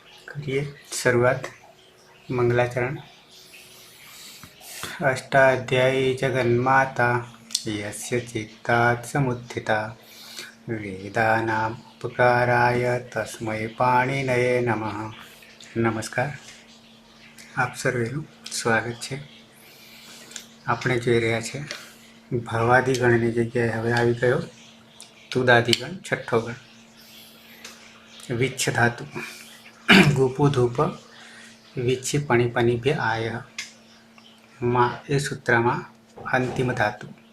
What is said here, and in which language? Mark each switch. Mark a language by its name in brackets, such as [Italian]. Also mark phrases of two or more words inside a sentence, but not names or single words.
[Hindi] करिए शुरुआत। मंगलाचरण। [Sanskrit] अष्टाध्यायी जगन्माता यस्य चित्तात् समुत्थिता वेदानाम् उपकाराय तस्मै पाणिनये नमः। [Hindi] नमस्कार, [Gujarati] आप સર્વેનું સ્વાગત છે। આપણે જોઈ રહ્યા છે ભવાદિગણની જગ્યાએ હવે આવી ગયો તુદાદિગણ, છઠ્ઠો ગણ। વિચ્છ ધાતુ [Sanskrit] ગુપુ ધૂપ વિચ્છી પણિપનિભ્ય આય [Gujarati] માં એ સૂત્રમાં અંતિમ ધાતુ।